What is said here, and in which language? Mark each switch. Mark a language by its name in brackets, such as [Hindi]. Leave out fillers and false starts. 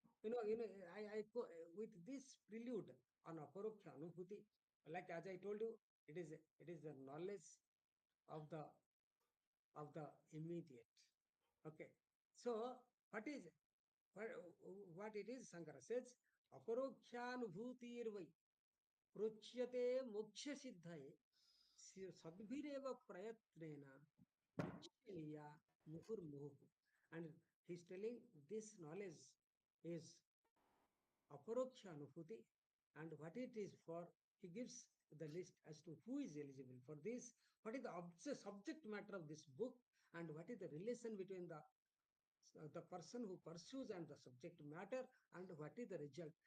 [English] I go with this prelude on Aparokshanubhuti. Like as I told you, it is the knowledge of the immediate. Okay. So what is what, what it is? Shankara says, [Sanskrit] Aparokshanubhutirvai प्रोच्यते मोक्ष सिद्धये सद्भिरेव प्रयत्नेन विच्छेया मुहुर्मुहुः. [English] And he's telling this knowledge is aparoksha anubhuti, and what it is for. He gives the list as to who is eligible for this, what is the subject matter of this book, and what is the relation between the person who pursues and the subject matter, and what is the result.